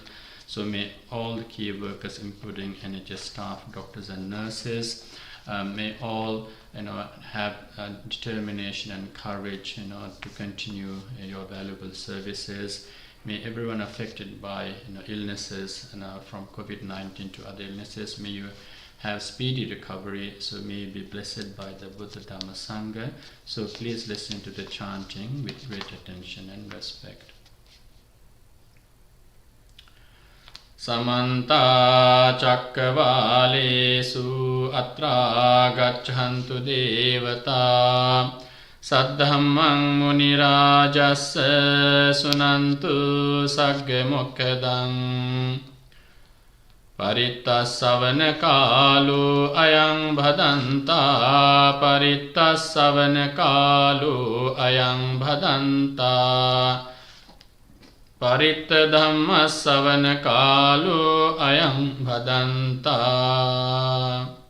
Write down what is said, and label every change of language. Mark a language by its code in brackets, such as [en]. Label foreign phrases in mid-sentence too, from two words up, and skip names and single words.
[en] So may all the key workers, including NHS staff, doctors and nurses, may all have determination and courage to continue your valuable services. May everyone affected by illnesses from COVID-19 to other illnesses, may you have speedy recovery. So may you be blessed by the Buddha Dhamma Sangha. So please listen to the chanting with great attention and respect. [pi] Samanta Cakkavalesu Atra Gacchantu Devata Saddhammang Munirajassa Sunantu Sagga Mokkadang Paritta Savana Kalu Ayang Bhadanta Paritta Savana Kalu Ayang Bhadanta Paritta Dhamma Savana Kalu Ayang Bhadanta